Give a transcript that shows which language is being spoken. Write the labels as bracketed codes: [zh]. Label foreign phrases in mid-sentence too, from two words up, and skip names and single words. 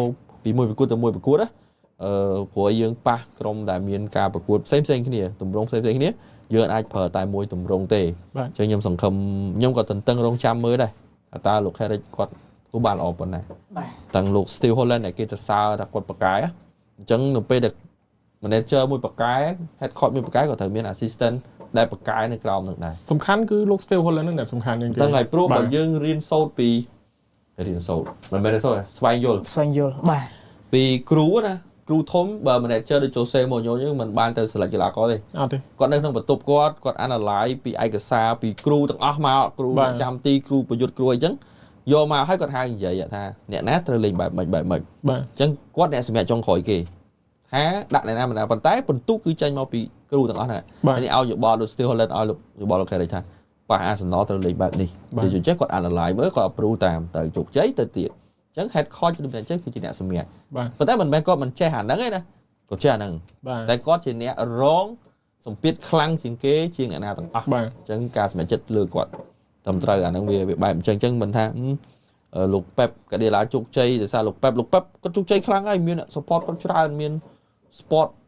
[km] ពីមួយប្រកួតទៅមួយប្រកួតណាព្រោះយើងប៉ះក្រុមដែលមានការប្រកួតផ្សេងគ្នាទម្រង់ផ្សេងគ្នាយើងអាចប្រើតែមួយទម្រង់ទេអញ្ចឹងខ្ញុំសង្ឃឹមខ្ញុំក៏ទន្ទឹងរង់ចាំមើលដែរតើលោក Carrick គាត់គូបានល្អប៉ុណ្ណាតាំងលោក Steve Holland ដែលគេទៅសើថាគាត់បកកាយអញ្ចឹងនៅពេលដែល manager មួយបកកាយ [en] head coach [km] មួយបកកាយក៏ត្រូវមាន assistant ដែលបកកាយនៅក្រោមនឹងដែរ សំខាន់គឺលោក Steve Holland ហ្នឹងដែលសំខាន់ជាងគេ ទាំងហើយព្រោះបើយើងរៀនសូត្រពីមិនមែនសូត្រស្វែងយល់ បាទ ពីគ្រូណាគ្រូធំបើ manager ដូច Jose Mourinho ហ្នឹងមិនបានទៅ select កីឡាករទេ អត់ទេ គាត់នៅក្នុងបន្ទប់គាត់ analyze ពីឯកសារពីគ្រូទាំងអស់មកគ្រូចាំទីគ្រូប្រយុទ្ធគ្រូអីចឹងយកមកឲ្យគាត់ហៅនិយាយថាអ្នកណាត្រូវលេងបែបម៉េចបាទអ ញ្ចឹងគាត់អ្នកសម្រាប់ចុងក្រោយគេថាដាក់អ្នកណាមិនណាប៉ុន្តែបន្ទុកគឺចេញមកពីគ្រូទាំងអស់ហ្នឹងហើយនេះឲ្យយោបល់លោក Steve Holland ឲ្យ យោបល់លោក Carrick ថាប៉ះ Arsenal ត្រូវលេងបែបនេះជាចេះគាត់ analyze មើលគាត់ approve តាមទៅជោគជ័យទៅទៀតអញ្ចឹង [en] head coach [km] ដូចតែអញ្ចឹងគឺជាអ្នកសម្រាប់ប៉ុន្តែមិនមែនគាត់មិនចេះអាហ្នឹងទេណាគាត់ចេះអាហ្នឹងតែគាត់ជាអ្នករងសម្ពាធខ្លាំងជាងគេជាងអ្នកណាទាំងអស់អញ្ចឹងការសម្រេចចិត្តលើគាត់ត្រឹមត្រូវអាហ្នឹងវាបែបអញ្ចឹងមិនថាលោក Pep កាឌីឡាជោគជ័យដោយសារលោក Pep គាត់ជោគជ័យខ្លាំងហើយមាន support គាត់ច្រើនមាន sport